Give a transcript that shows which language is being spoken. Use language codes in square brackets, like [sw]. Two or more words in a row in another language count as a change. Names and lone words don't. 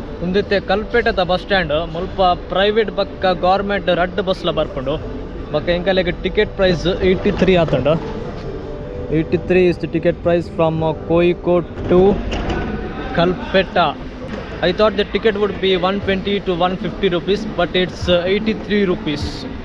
[tcy] ಉಂದಿತ್ತೆ ಕಲ್ಪೇಟದ [en] bus stand [tcy] ಮುಲ್ಪ ಪ್ರೈವೇಟ್ ಬಕ್ಕ [en] government red [tcy] ಬಸ್ಲ ಬರ್ಕೊಂಡು ಬಕ್ಕ ಎಂಕಲೆಗೆ [en] ticket price [tcy] 83 ಆತುಂಡು. [en] 83 is the ticket price from Kozhikode to Kalpetta. I thought the ticket would be 120 to 150 rupees, but it's 83 rupees.